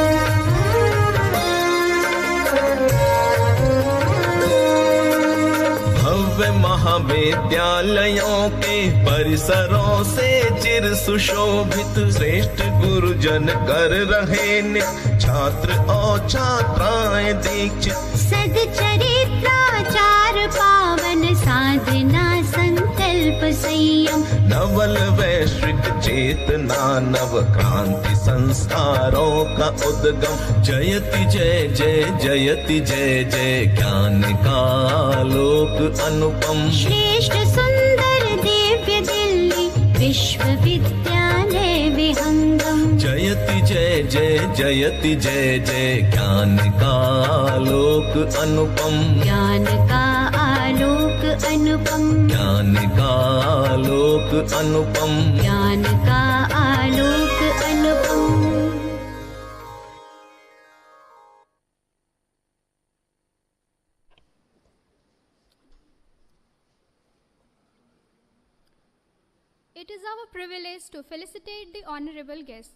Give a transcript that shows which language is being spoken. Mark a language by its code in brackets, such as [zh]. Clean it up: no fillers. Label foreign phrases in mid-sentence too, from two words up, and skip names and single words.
[hi] भव्य महाविद्यालयों के परिसरों से चिर सुशोभित श्रेष्ठ गुरुजन कर रहे नित्य छात्र और छात्राएं दीक्षित सद्चरित्राचार पावन साधना संकल्प संयम नवल वैश्विक चेतना नव क्रांति संस्कारों का उद्गम जयति जय जय जयति जय जय ज्ञान का लोक अनुपम श्रेष्ठ सुंदर दिव्य दिल्ली विश्वविद्यालय विहंगम जयति जय जय जयति जय जय ज्ञान का लोक अनुपम ज्ञान का आलोक अनुपम ज्ञान का लोक अनुपम ज्ञान का आलोक अनुपम [en] It is our privilege to felicitate the honorable guests.